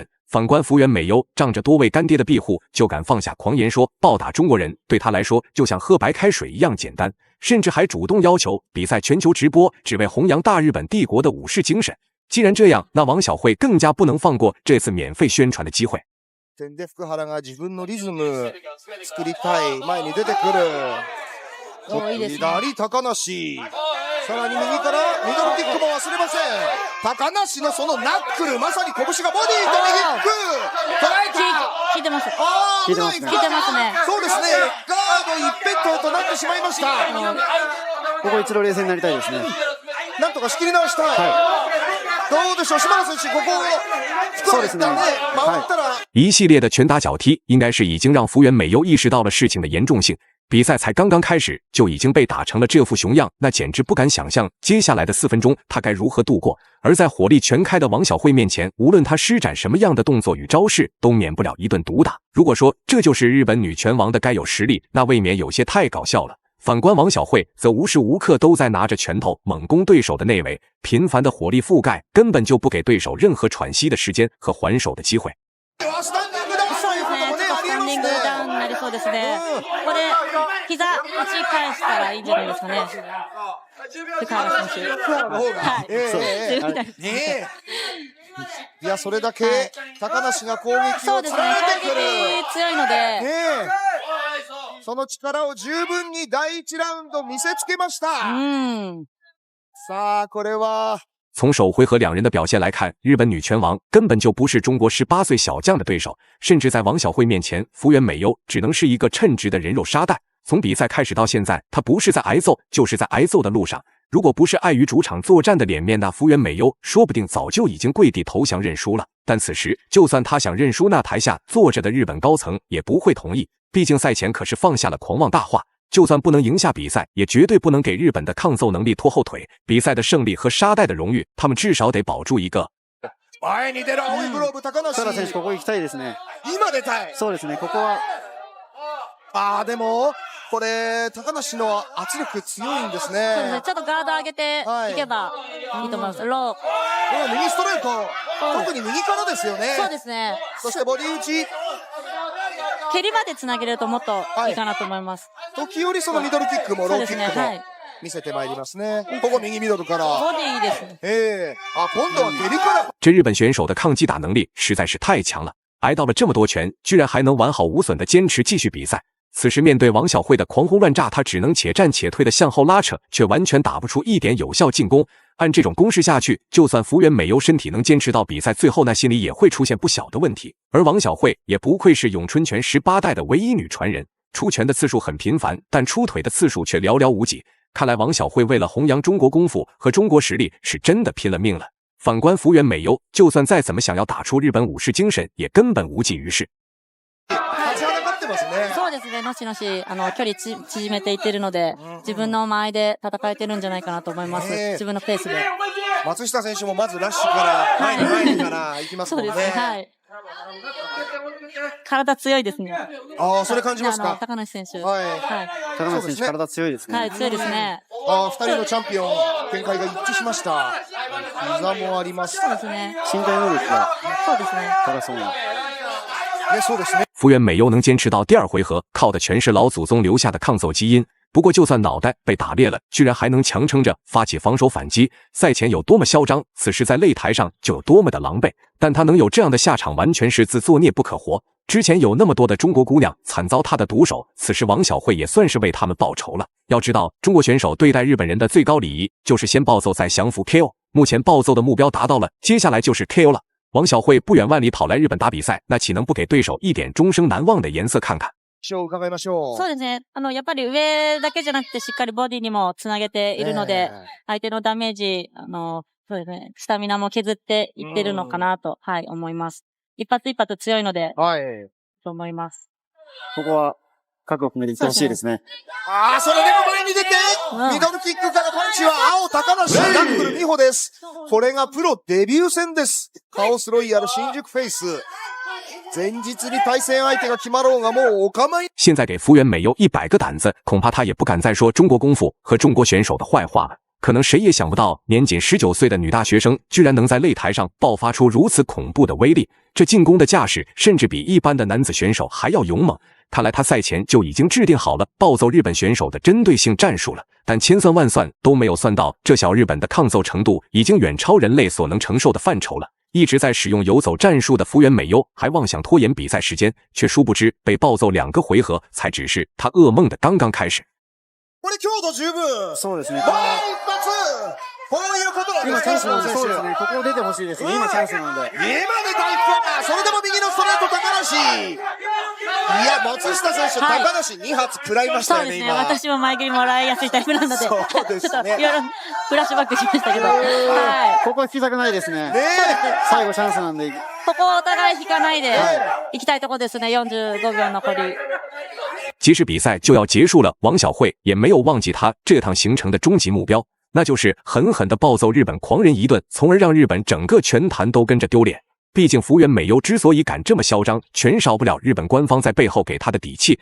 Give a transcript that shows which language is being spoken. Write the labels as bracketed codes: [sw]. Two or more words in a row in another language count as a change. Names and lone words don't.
[zh] 反观福原美优，仗着多位干爹的庇护，就敢放下狂言说暴打中国人，对他来说就像喝白开水一样简单，甚至还主动要求比赛全球直播，只为弘扬大日本帝国的武士精神。既然这样，那王晓慧更加不能放过这次免费宣传的机会。 [ja] 点で福原が自分のリズム作りたい、前に出てくる。左高梨、さらに右からミドルキックも忘れません。高梨のそのナックル、まさに拳がボディと右キック、捉えた。効いてます。危ない。効いてますね。そうですね。ガード一辺倒となってしまいました。ここ一度冷静になりたいですね。なんとか仕切り直したい。どうでしょう、島田選手、ここを回ったら [zh] 一系列的拳打脚踢，应该是已经让福原美优意识到了事情的严重性。比赛才刚刚开始，就已经被打成了这副熊样，那简直不敢想象接下来的4分钟他该如何度过。而在火力全开的王晓慧面前，无论他施展什么样的动作与招式，都免不了一顿毒打。如果说这就是日本女拳王的该有实力，那未免有些太搞笑了。反观王晓慧，则无时无刻都在拿着拳头猛攻对手的内围，频繁的火力覆盖根本就不给对手任何喘息的时间和还手的机会。 [ja] そうですね。これ膝打ち返したらいいんじゃないですかね。福原選手。福原の方が。いや、それだけ高梨が攻撃を連ねてくる。攻撃強いので。その力を十分に第1ラウンド見せつけました。さあ、これは。 [zh] 从首回合两人的表现来看，日本女拳王根本就不是中国18岁小将的对手，甚至在王晓慧面前，福原美优只能是一个称职的人肉沙袋。从比赛开始到现在，她不是在挨揍，就是在挨揍的路上。如果不是碍于主场作战的脸面，那福原美优说不定早就已经跪地投降认输了。但此时，就算她想认输，那台下坐着的日本高层也不会同意，毕竟赛前可是放下了狂妄大话。就算不能赢下比赛，也绝对不能给日本的抗揍能力拖后腿。比赛的胜利和沙袋的荣誉，他们至少得保住一个。 [ja] 前に出る青いグローブ、高梨。福原選手、ここ行きたいですね。今出たい。そうですね、ここは。でもこれ高梨の圧力強いんですね。そうですね。ちょっとガード上げていけばいいと思います。ロー。右ストレート、特に右からですよね。そうですね。そしてボディ打ち。蹴りまでつなげるともっといいかなと思います。時折そのミドルキックもローキックも。見せてまいりますね。ここ右ミドルから。ボディいいですね。今度は蹴りから。 [zh] 这日本选手的抗击打能力实在是太强了，挨到了这么多拳，居然还能完好无损的坚持继续比赛。此时面对王晓慧的狂轰乱炸，他只能且战且退的向后拉扯，却完全打不出一点有效进攻。按这种攻势下去，就算福原美优身体能坚持到比赛最后，那心里也会出现不小的问题。而王晓慧也不愧是咏春拳18代的唯一女传人，出拳的次数很频繁，但出腿的次数却寥寥无几。看来王晓慧为了弘扬中国功夫和中国实力，是真的拼了命了。反观福原美优，就算再怎么想要打出日本武士精神，也根本无济于事。 [ja] そうですね、のしのし距離縮めていってるので、自分の間合いで戦えてるんじゃないかなと思います。自分のペースで。松下選手もまずラッシュから前にから行きますもんね。そうですね、はい。体強いですね。それ感じますか。高梨選手。はい。高梨選手、体強いですね。はい、強いですね。 2人のチャンピオン、見解が一致しました。膝もあります。そうですね。身体能力がそうですね。高そうな。 [zh] 福原美优能坚持到第2回合，靠的全是老祖宗留下的抗揍基因。不过就算脑袋被打裂了，居然还能强撑着发起防守反击。赛前有多么嚣张，此时在擂台上就有多么的狼狈。但他能有这样的下场，完全是自作孽不可活。之前有那么多的中国姑娘惨遭他的毒手，此时王晓慧也算是为他们报仇了。要知道，中国选手对待日本人的最高礼仪就是先暴揍再降服 KO。目前暴揍的目标达到了，接下来就是 KO 了。王晓慧不远万里跑来日本打比赛，那岂能不给对手一点终生难忘的颜色看看？ [ja] 伺いましょう。そうですね。やっぱり上だけじゃなくてしっかりボディにもつなげているので、相手のダメージ、そうですね、スタミナも削っていってるのかなと、はい、思います。一発一発強いので、はい、と思います。ここは覚悟を決めていってほしいですね。それでも前に出て、ミドルキックからパンチは青高梨、ナックル美穂です。これがプロデビュー戦です。カオスロイヤル新宿フェイス。前日に対戦相手が決まろうがもうお構い。 [zh] 现在给福原美优100个胆子，恐怕他也不敢再说中国功夫和中国选手的坏话了。可能谁也想不到，年仅19岁的女大学生居然能在擂台上爆发出如此恐怖的威力，这进攻的架势甚至比一般的男子选手还要勇猛。看来他赛前就已经制定好了暴揍日本选手的针对性战术了，但千算万算都没有算到，这小日本的抗揍程度已经远超人类所能承受的范畴了。一直在使用游走战术的福原美优还妄想拖延比赛时间，却殊不知被暴揍2个回合才只是他噩梦的刚刚开始。 [ja] これ強度十分。そうですね。もう一発。こういうことなんですね。今チャンスなんで、そうですね。ここ出てほしいですね。今チャンスなんで。今で大ファン。それでも右のストレート高梨。いや、松下選手、高梨2発食らいましたよね、今。私も前蹴りもらいやすいタイプなので、そうですね。ちょっといろいろフラッシュバックしましたけど、はい。ここは引きたくないですね。最後チャンスなんで。ここをお互い引かないで行きたいところですね。45秒残り。 [zh] 即使比赛就要结束了，王晓慧也没有忘记他这趟行程的终极目标，那就是狠狠地暴揍日本狂人一顿，从而让日本整个拳坛都跟着丢脸。毕竟福原美优之所以敢这么嚣张，全少不了日本官方在背后给他的底气。